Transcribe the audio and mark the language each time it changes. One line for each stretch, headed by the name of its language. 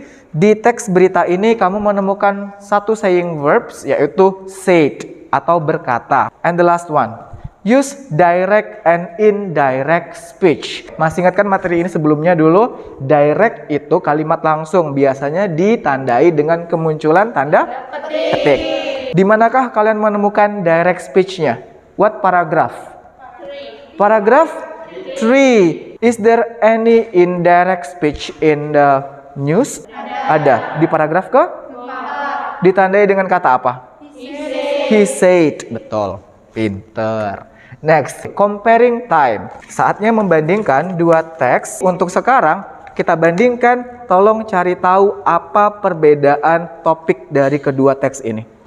Indonesian: Di teks berita ini kamu menemukan satu saying verbs yaitu said atau berkata.
English: And the last one, use direct and indirect speech.
Indonesian: Masih ingat kan materi ini sebelumnya dulu? Direct itu kalimat langsung, biasanya ditandai dengan kemunculan tanda ketik. Di manakah kalian menemukan direct speech-nya?
English: What paragraph? Paragraph 3. Is there any indirect speech in the news?
Indonesian: Ada. Di paragraf ke? Ditandai dengan kata apa?
English: He said.
Indonesian: Betul. Pinter.
English: Next, comparing time.
Indonesian: Saatnya membandingkan dua teks. Untuk sekarang, kita bandingkan. Tolong cari tahu apa perbedaan topik dari kedua teks ini.